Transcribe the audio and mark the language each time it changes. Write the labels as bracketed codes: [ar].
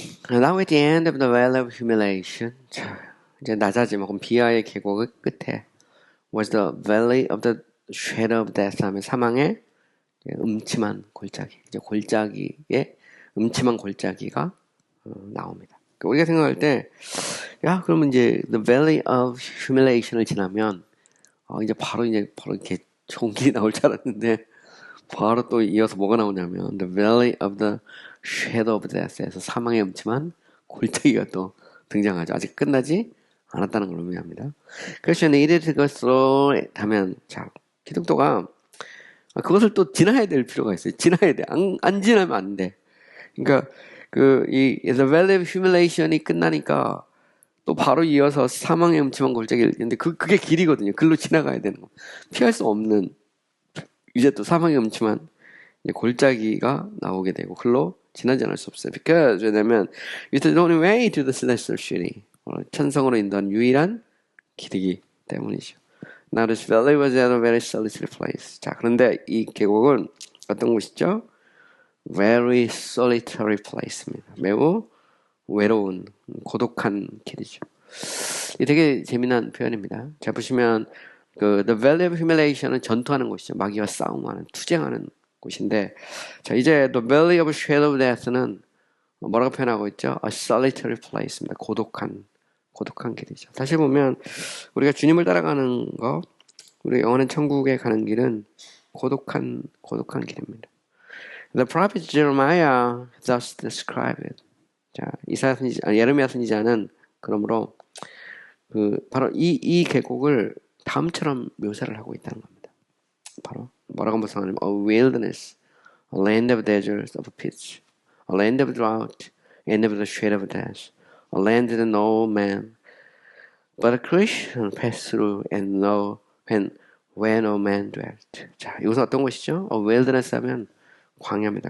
[en] Now at the end of the valley of humiliation, [ko] 이제 낮아지면 비하의 계곡의 끝에 [en] was the valley of the shadow of death [ko] 하면 사망의 음침한 골짜기. 이제 골짜기에 음침한 골짜기가 나옵니다. 우리가 생각할 때, 그러면 이제 [en] the valley of humiliation [ko] 을 지나면 이제 바로 이렇게 좋은 길이 나올 줄 알았는데 바로 또 이어서 뭐가 나오냐면 [en] the valley of the shadow of death [ko] 에서 사망의 음침한 골짜기가 또 등장하죠. 아직 끝나지 않았다는 걸 의미합니다. 그래서 이래 그것으로 하면 자 기독교가 그것을 또 지나야 될 필요가 있어요. 지나야 돼. 안 지나면 안 돼. 그러니까 이 [en] the valley of humiliation [ko] 이 끝나니까 또 바로 이어서 사망의 음침한 골짜기를 있는데 그게 길이거든요. 글로 지나가야 되는 거. 피할 수 없는 이제 또 사망의 음침한 골짜기가 나오게 되고 글로 지나지 않을 수 없어요. [en] Because [ko] 왜냐면 [en] it's the only way to the celestial city. [ko] 천성으로 인도한 유일한 길이기 때문이죠. [en] Now this valley was at a very solitary place. [ko] 자, 그런데 이 계곡은 어떤 곳이죠? [en] Very solitary place입니다. [ko] 매우 외로운, 고독한 길이죠. 이 되게 재미난 표현입니다. 자, 보시면 [en] The Valley of Humiliation [ko] 은 전투하는 곳이죠. 마귀와 싸움하는, 투쟁하는 곳인데, 자, 이제 [en] The Valley of Shadow of Death [ko] 는 뭐라고 표현하고 있죠? [en] A solitary place입니다. [ko] 고독한 길이죠. 다시 보면 우리가 주님을 따라가는 거, 우리 영원한 천국에 가는 길은 고독한 길입니다. [en] The prophet Jeremiah thus described it. [ko] 자, 예레미야 선지자는 그러므로 바로 이 계곡을 다음처럼 묘사를 하고 있다는 겁니다. 바로 뭐라고 묘사하냐면 [en] a wilderness, a land of deserts of pits, a land of drought, and of the shade of death, a land that no man but a Christian passed through and where no man dwelt. [ko] 자, 이것은 어떤 곳이죠? [en] A wilderness [ko] 하면 광야입니다.